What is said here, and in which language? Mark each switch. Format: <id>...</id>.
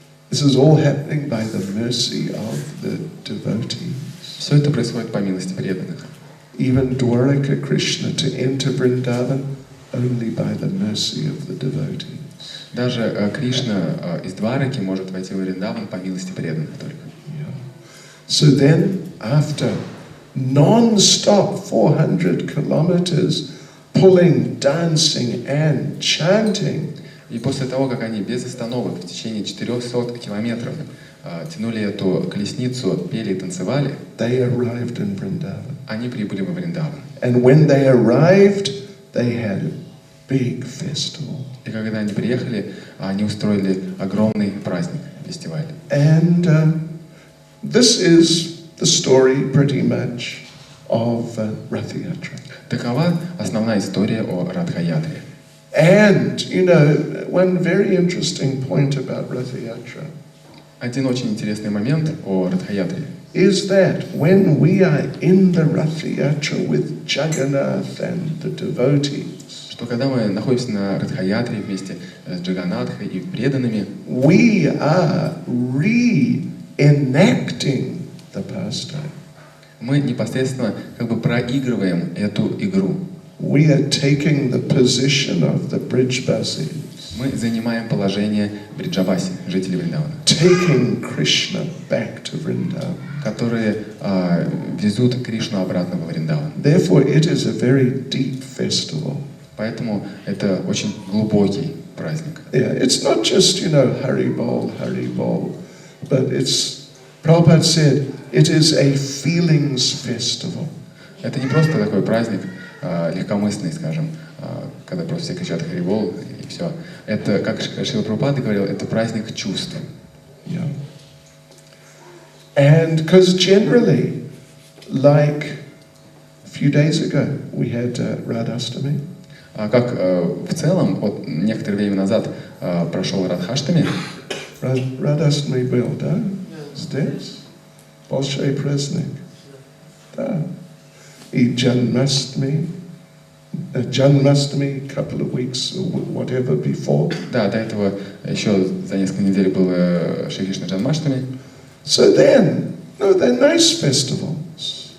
<en>This is all happening by the mercy of the devotees.</en> <ru>Все это происходит по милости преданных.</ru> <en>Even Dwaraka Krishna to enter Vrindavan only by the mercy of the devotees.</en> <ru>Даже Кришна из Двараки может войти в Вриндаван по милости преданных только.</ru> <en>Yeah. So then, after non-stop 400 kilometers pulling, dancing and chanting,</en> <ru>и после того, как они без остановок в течение 400 километров тянули эту колесницу, пели и танцевали,</ru> <en>they arrived in Vrindavan.</en> <ru>Они прибыли во Вриндаван.</ru> <en>And when they arrived, they had a big festival.</en> <ru>И когда они приехали, они устроили огромный праздник, фестиваль.</ru> <en>And this is the story pretty much of Rath Yatra.</en> <ru>Такова основная история о Радха-ятре.</ru> <en>And, you know, one very interesting point about Rath Yatra</en> <ru>Один очень интересный момент о Радха-ятре</ru> <en>is that when we are in the Rath Yatra with Jagannath and the devotees,</en> <ru>что когда мы находимся на Радха-ятре вместе с Джаганатхой и преданными,</ru> <en>we are reenacting the pastime.</en> <ru>мы непосредственно как бы проигрываем эту игру.</ru> <en>We are taking the position of the Brijbasis,</en> <ru>Мы занимаем положение Бриджабаси, жителей Вриндавана,</ru> <en>taking Krishna back to Vrindavan.</en> <ru>которые везут Кришну обратно во Вриндаван.</ru> <en>Therefore, it is a very deep festival.</en> <ru>Поэтому это очень глубокий праздник.</ru> <en>Yeah, it's not just, you know, Hari Bol, but it's, Prabhupada said, it is a feelings festival.</en> <ru>Это не просто такой праздник легкомысленный, скажем, когда просто все кричат Харибол и все. Это, как Шрила Прабхупада говорил, это праздник чувств.</ru> <en>Yeah. And because generally, like a few days ago, we had Radhastami.</en> <ru>Как в целом, вот некоторое время назад прошел Радхаштами. Radhastami был, да? Здесь? Большой праздник. Да. И</ru> <en>Janmastami, a couple of weeks or whatever before.</en> <ru>Да, до этого еще за несколько недель было Шри Кришна Джанмаштами.</ru> <en>So then, no, they're nice festivals.</en>